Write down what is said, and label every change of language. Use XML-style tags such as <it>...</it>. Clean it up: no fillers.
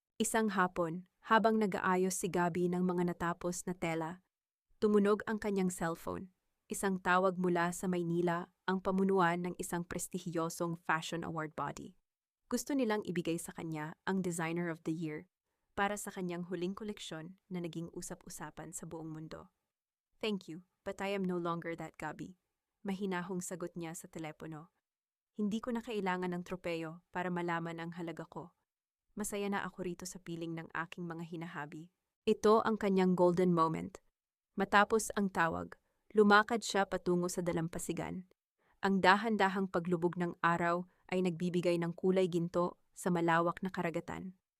<tl>Isang hapon, habang nag-aayos si Gabi ng mga natapos na tela, tumunog ang kanyang cellphone. Isang tawag mula sa Maynila, ang pamunuan ng isang prestihiyosong fashion award body. Gusto nilang ibigay sa kanya ang Designer of the Year para sa kanyang huling koleksyon na naging usap-usapan sa buong mundo.</tl> <en>"Thank you, but I am no longer that Gabi."</en> <tl>Mahinahong sagot niya sa telepono. "Hindi ko na kailangan ng tropeyo para malaman ang halaga ko. Masaya na ako rito sa piling ng aking mga hinahabi." Ito ang kanyang</tl> <en>golden moment.</en> <tl>Matapos ang tawag, lumakad siya patungo sa dalampasigan. Ang dahan-dahang paglubog ng araw ay nagbibigay ng kulay ginto sa malawak na karagatan.</tl>